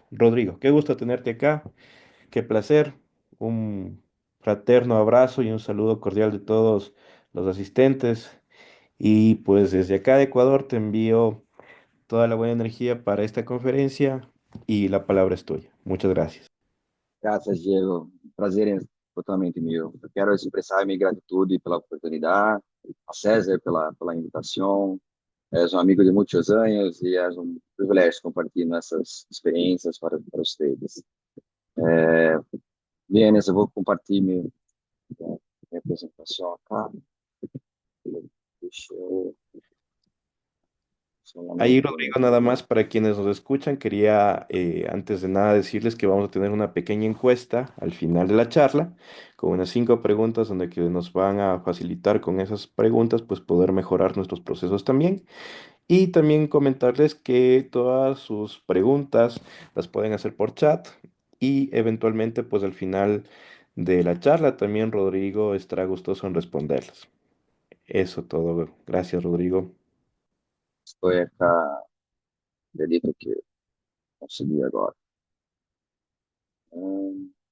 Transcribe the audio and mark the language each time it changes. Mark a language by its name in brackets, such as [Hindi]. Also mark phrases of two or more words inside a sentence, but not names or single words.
[Spanish] Rodrigo, qué gusto tenerte acá, qué placer, un fraterno abrazo y un saludo cordial de todos los asistentes. Y pues desde acá de Ecuador te envío toda la buena energía para esta conferencia y la palabra es tuya. Muchas gracias. [Portuguese] Graças, Diego. Prazer é totalmente meu. Eu quero expressar minha gratitude pela oportunidade, a César pela invitação. És um amigo de muitos anos e é um privilégio compartilhar essas experiências para vocês. Bem, eu vou compartilhar minha apresentação acá. Deixa eu [Spanish] Ahí, solamente... Rodrigo, nada más para quienes nos escuchan, quería antes de nada decirles que vamos a tener una pequeña encuesta al final de la charla, con unas 5 preguntas donde que nos van a facilitar con esas preguntas, pues poder mejorar nuestros procesos también. Y también comentarles que todas sus preguntas las pueden hacer por chat y eventualmente, pues al final de la charla también Rodrigo estará gustoso en responderlas. Eso todo. Gracias, Rodrigo. [Portuguese] Estou acá, acredito que consegui agora. Hum,